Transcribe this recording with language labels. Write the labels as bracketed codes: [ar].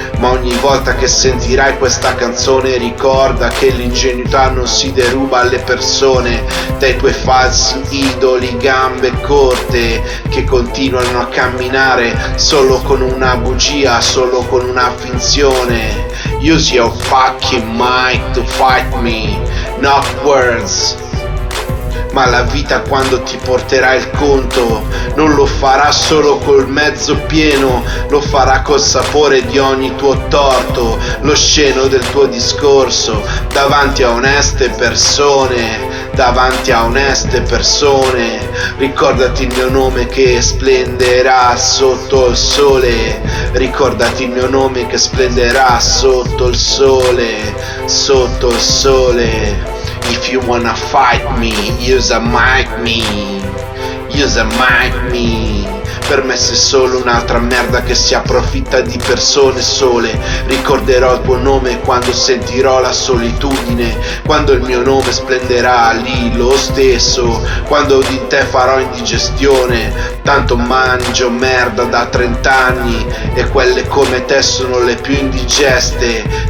[it] Ma ogni volta che sentirai questa canzone, ricorda che l'ingenuità non si deruba alle persone, dai tuoi falsi idoli, gambe corte, che continuano a camminare solo con una bugia, solo con una finzione. [en] Use your fucking mind to fight me, not words. [it] Ma la vita quando ti porterà il conto, non lo farà solo col mezzo pieno, lo farà col sapore di ogni tuo torto, lo sceno del tuo discorso, davanti a oneste persone, davanti a oneste persone. Ricordati il mio nome che splenderà sotto il sole, ricordati il mio nome che splenderà sotto il sole, sotto il sole. [en] If you wanna fight me, use a mic me, use a mic me. [it] Per me sei solo un'altra merda che si approfitta di persone sole. Ricorderò il tuo nome quando sentirò la solitudine, quando il mio nome splenderà lì lo stesso, quando di te farò indigestione. Tanto mangio merda da 30 anni e quelle come te sono le più indigeste.